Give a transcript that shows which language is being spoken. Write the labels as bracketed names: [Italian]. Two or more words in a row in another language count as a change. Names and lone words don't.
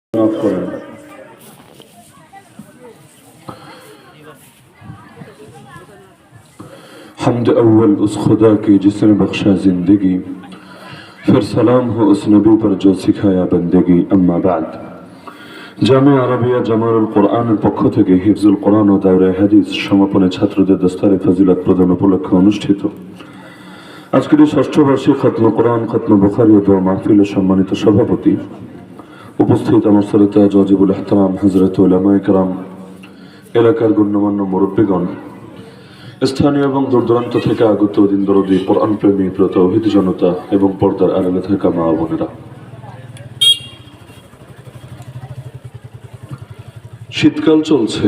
[Bangla] তেলাওয়াত করেন। [Urdu] حمد اول اس خدا کی جس نے بخشا زندگی، پھر سلام ہو اس نبی پر جو سکھایا بندگی۔ [Arabic] اما بعد، [Bangla] জামিয়া আরাবিয়া জামালুল কোরআনের পক্ষ থেকে হিফজুল কোরআন ও দাওরা হাদিস সমাপনী ছাত্রদের দস্তারে ফজিলত প্রদান উপলক্ষে অনুষ্ঠিত আজকের এই ষষ্ঠ বার্ষিক খতম কোরআন, খতম বুখারী ও দোয়া মাহফিলের সম্মানিত সভাপতি, উপস্থিত আমার শ্রদ্ধেয় [Arabic] واجب الاحترام [Bangla] হযরত উলামায়ে কেরাম, এলাকার গণ্যমান্য মুরব্বীগণ, স্থানীয় এবং দূরদূরান্ত থেকে আগত দিন দরদি কোরআন প্রেমী প্রতৌহিদ জনতা এবং পর্দার আড়ালে থাকা মা বোনেরা, শীতকাল চলছে।